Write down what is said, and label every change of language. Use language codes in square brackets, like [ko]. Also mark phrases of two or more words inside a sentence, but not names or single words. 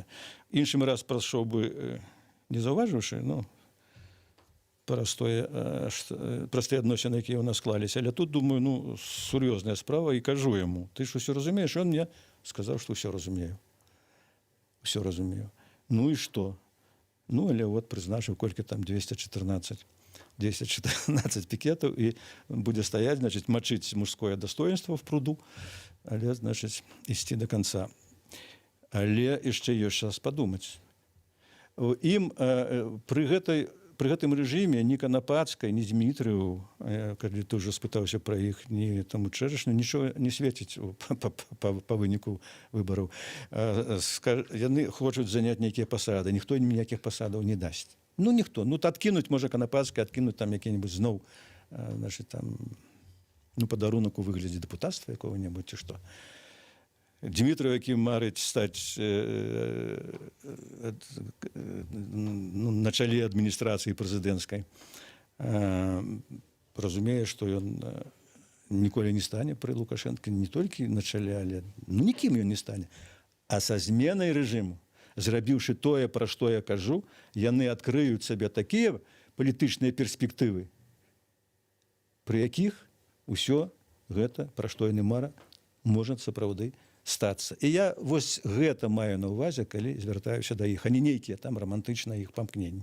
[be] Іншым раз прайшоў бы, не заўважыўшы, ну, простыя адносіны, якія ў нас склаліся. Але тут, думаю, ну, сур'ёзная справа, і кажу яму, ты ж усё разумееш? Ён мне сказаў, што ўсё разумею. Усё разумею. Ну і што? Ну, але вот прызначыў, колькі там [ru] 214 пикетов, и будет стоять, значит, мочить мужское достоинство в пруду, але, значит, идти до конца. Але еще есть час подумать. Им при гэтым режиме ни Канапацкай, ни Дмитрию, когда ты уже спытаўся про их, ни тому Чэрачню, ничего не светить по выніку выборов. [be] Яны хочуць заняць нейкія пасады, ніхто ім ніякіх пасадаў не дасць. Ну, ніхто. [uk] Ну, откинуть, може, Канапацкай, откинуть там який-небудь знов, значить, там, ну, подарунок у вигляді депутатства якого-небудь, чи що. Дмитрий, який марить стати на чолі адміністрації президентської, розуміє, що він ніколи не стане при Лукашенко, не тільки на чолі, але ну, ніким він не стане, а со зменою режиму. [be] Зрабіўшы тое, пра што я кажу, яны адкрыюць сабе такія палітычныя перспектывы, пры якіх усё гэта, пра што яны мара, можа сапраўды стацца. І я вось гэта маю на ўвазе, калі звяртаюся да іх, а не нейкія там рамантычныя іх памкненні.